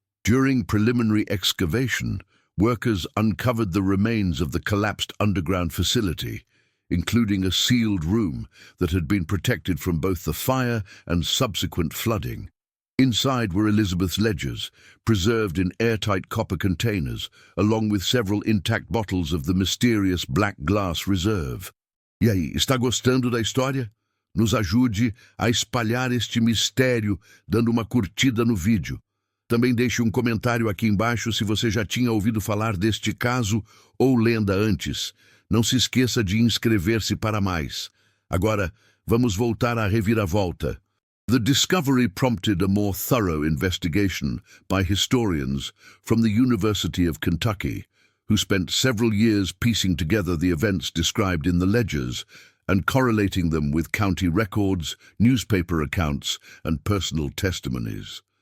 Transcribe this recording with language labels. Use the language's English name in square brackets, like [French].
[English] During preliminary excavation, workers uncovered the remains of the collapsed underground facility, including a sealed room that had been protected from both the fire and subsequent flooding. Inside were Elizabeth's ledgers, preserved in airtight copper containers, along with several intact bottles of the mysterious black glass reserve. [Portuguese] E aí, está gostando da história? Nos ajude a espalhar este mistério dando uma curtida no vídeo. Também deixe um comentário aqui embaixo se você já tinha ouvido falar deste caso ou lenda antes. Não se esqueça de inscrever-se para mais. Agora, vamos voltar à reviravolta. [English] The discovery prompted a more thorough investigation by historians from the University of Kentucky, who spent several years piecing together the events described in the ledgers and correlating them with county records, newspaper accounts, and personal testimonies.